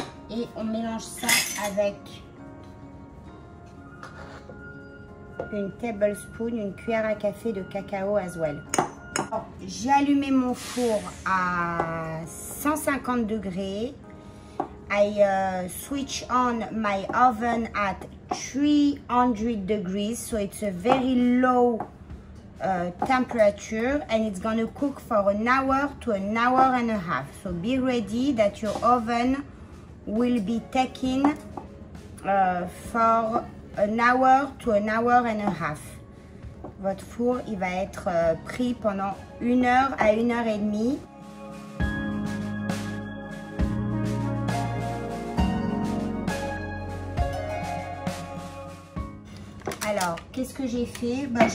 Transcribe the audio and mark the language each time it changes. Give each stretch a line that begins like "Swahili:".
French: Et on mélange ça avec une tablespoon, une cuillère à café de cacao
English: as well.
French: J'ai allumé mon four à 150 degrés.
English: I switch on my oven at 300 degrees, so it's a very low temperature, and it's gonna cook for an hour to an hour and a half. So be ready that your oven will be taken for an hour to an hour and a half.
French: Votre four, il va être pris pendant 1 heure à 1 heure et demie. Alors, qu'est-ce que j'ai fait?